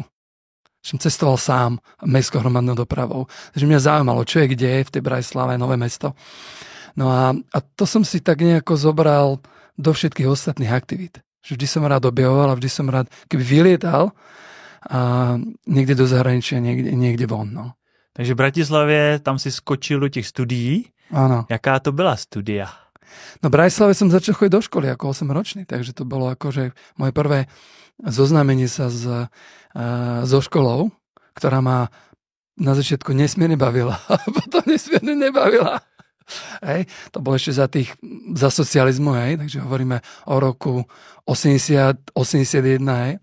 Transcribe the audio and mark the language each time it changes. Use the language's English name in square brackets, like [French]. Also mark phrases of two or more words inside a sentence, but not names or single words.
[Slovak] Som cestoval sám mestskou hromadnou dopravou. Takže mňa zaujímalo, čo je kde v tej Bratislave, Nové Mesto. No a to som si tak nejako zobral do všetkých ostatných aktivít. Že vždy som rád objavoval a vždy som rád, keby vylietal niekde do zahraničia, niekde von, no. [Czech] Takže v Bratislavě, tam si skočil do těch studií. [Slovak] Áno. [Czech] Jaká to byla studia? [Slovak] No v Bratislave som začal chodiť do školy ako 8-ročný, takže to bolo akože moje prvé zoznámenie sa so školou, ktorá ma na začiatku nesmierne bavila a potom nesmierne nebavila. Hej, to bolo ešte za socializmu, hej, takže hovoríme o roku 80, 81, hej.